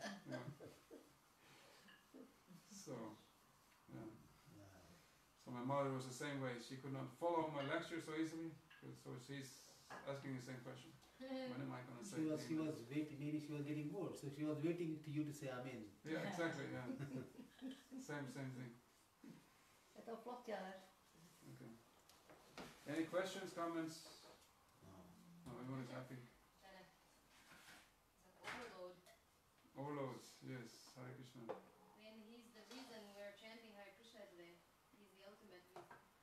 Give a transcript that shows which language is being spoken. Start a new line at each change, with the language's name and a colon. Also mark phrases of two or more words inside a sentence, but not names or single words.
English: So, yeah. So my mother was the same way. She could not follow my lecture so easily, so she's asking the same question. When am I going to say amen? She was waiting, maybe she was getting bored, so she was waiting to you to say amen. Yeah, exactly, yeah. Same thing.
Icelandic: Þetta var flott hjá þér.
English: Okay. Any questions, comments? No, everyone is happy. Overload. Overloads, yes. Hare Krishna. When he's the reason we're chanting Hare Krishna today. He's the ultimate reason.